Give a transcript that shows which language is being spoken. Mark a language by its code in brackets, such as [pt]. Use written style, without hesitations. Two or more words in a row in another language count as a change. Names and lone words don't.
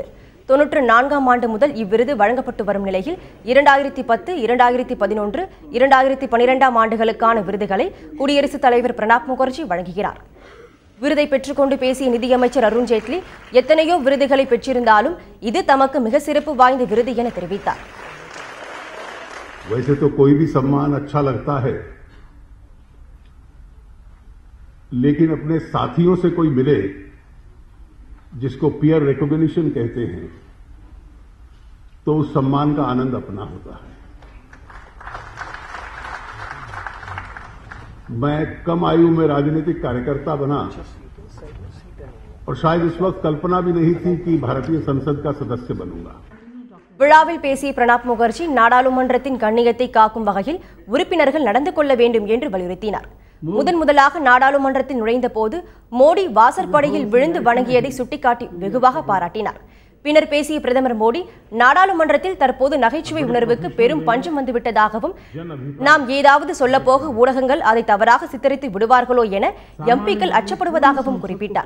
[ta] 94ஆம் ஆண்டு முதல் இவ்விருது வழங்கப்பட்டு வரும் நிலையில் 2010, 2011, 2012ஆம் ஆண்டுகளுக்கான விருதுகளை குடியரசுத் தலைவர் பிரணாப் முகர்ஜி வழங்குகிறார். விருதை பெற்றுக்கொண்டு பேசிய நிதியமைச்சர் அருண் ஜேட்லி, எத்தனையோ விருதுகளை பெற்றிருந்தாலும் இது தமக்கு மிக சிறப்பு வாய்ந்த விருது என தெரிவித்தார். [hi] वैसे तो कोई भी सम्मान अच्छा लगता है, लेकिन अपने साथियों से कोई मिले जिसको [en] peer recognition [hi] कहते हैं, तो उस सम्मान का आनंद अपना होता है। मैं कम आयु में राजनीतिक कार्यकर्ता बना और शायद इस वक्त कल्पना भी नहीं थी कि भारतीय संसद का सदस्य बनूंगा। [ta] விழாவில் பேசிய பிரணாப் முகர்ஜி, நாடாளுமன்றத்தின் கண்ணியத்தை காக்கும் வகையில் உறுப்பினர்கள் நடந்து கொள்ள வேண்டும் என்று வலியுறுத்தினார். முதலாக நாடாளுமன்றத்தில் நுழைந்த போது மோடி வாசற்படியில் விழுந்து வணங்கியதை சுட்டிக்காட்டி வெகுவாக பாராட்டினார். பின்னர் பேசிய பிரதமர் மோடி, நாடாளுமன்றத்தில் தற்போது நகைச்சுவை உணர்வுக்கு பெரும் பஞ்சம் வந்துவிட்டதாகவும், நாம் ஏதாவது சொல்லப்போக ஊடகங்கள் அதை தவறாக சித்தரித்து விடுவார்களோ என எம்பிக்கள் அச்சப்படுவதாகவும் குறிப்பிட்டார்.